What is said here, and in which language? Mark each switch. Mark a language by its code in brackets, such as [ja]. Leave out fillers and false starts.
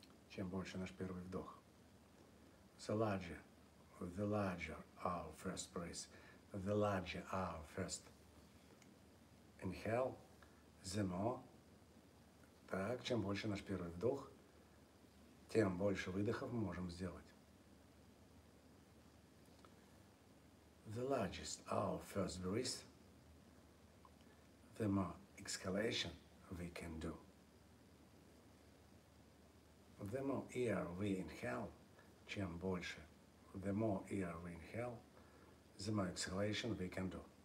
[ru] Чем больше наш первый вдох, [en] the larger our first breath, the larger our first inhale, the more. [ru] Так, чем больше наш первый вдох, тем больше выдохов мы можем сделать. [en] The largest our first breath, the more exhalation we can do. The more air we inhale, [ru] чем больше, [en] the more air we inhale, the more exhalation we can do.